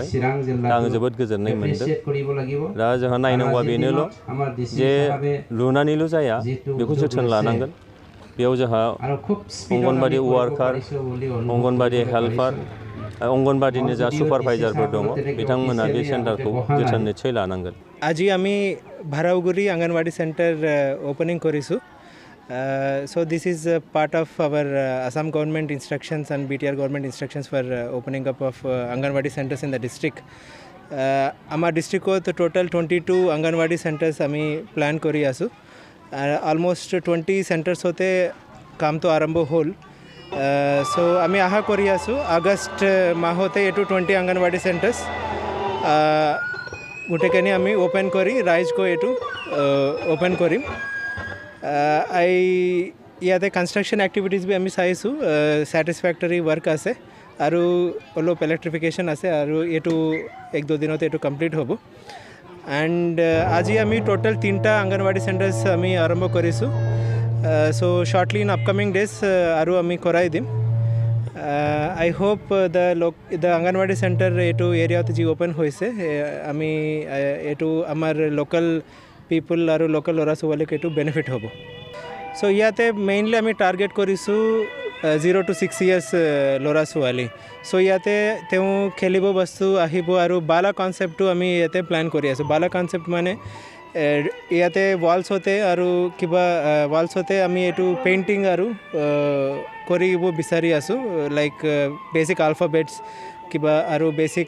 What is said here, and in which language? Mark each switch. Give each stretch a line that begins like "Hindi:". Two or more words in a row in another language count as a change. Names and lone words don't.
Bodo: दा आङो जोबोद गोजोननाय मोनदों। दा जोंहा नायनांगौआ बेनोल' जे लुनानैल' जाया बेखौ जोथोन लानांगोन। बेयाव जोंहा अंगनबादि वार्कार अंगनबादि हेल्पार अंगनबादिनि जा सुपारभाइजारफोर दङ बिथांमोना बे सेन्टारखौ जोथोन निश्चय लानांगोन।
Assamese: আজি আমি ভারাউগুৰি अंगनबादि
English: centre opening
Assamese: करिছোঁ।
English: So this is part of our Assam government instructions and BTR government instructions for opening up of अंगनबादि centers in the district.
Assamese: আমাৰ ডিষ্ট্ৰিক্টত টোটাল 22 अंगनबादि centers আমি প্ল্যান কৰি আছোঁ। অলমোষ্ট 20 centers হতে কামটো আৰম্ভ হ'ল। সো আমি আশা কৰি আছোঁ আগষ্ট মাহতে এইটো 20 अंगनबादि centers গোটেইখিনি আমি ওপেন কৰি ৰাইজক এইটো ওপেন কৰিম। ইয়াতে
English: construction activities
Assamese: বি আমি চাইছোঁ
English: satisfactory work
Assamese: আছে আৰু অলপ ইলেক্ট্ৰিফিকেশ্যন আছে আৰু এইটো 1-2 দিনতে এইটো কমপ্লিট হ'ব। এণ্ড আজি আমি টোটাল 3টা अंगनबादि सेन्टार्स আমি আৰম্ভ কৰিছোঁ। সো
English: shortly in upcoming days
Assamese: আৰু আমি কৰাই দিম।
English: I hope the
Assamese: अंगनबादि सेन्टार এইটো এৰিয়াত যি ওপেন হৈছে আমি এইটো আমাৰ
English: local people
Assamese: আৰু লোকেল ল'ৰা ছোৱালীক এইটো বেনিফিট হ'ব। সো ইয়াতে মেইনলি আমি টাৰ্গেট কৰিছোঁ
English: 0 to 6 years
Assamese: ল'ৰা ছোৱালী। সো ইয়াতে তেওঁ খেলিব বস্তু আহিব আৰু বালা কনচেপ্টটো আমি ইয়াতে প্ল্যান কৰি আছোঁ। বালা কনচেপ্ট মানে ইয়াতে ৱালছতে আৰু কিবা ৱালছতে আমি এইটো পেইণ্টিং আৰু কৰিব বিচাৰি আছোঁ
English: like basic alphabets
Assamese: কিবা আৰু বেচিক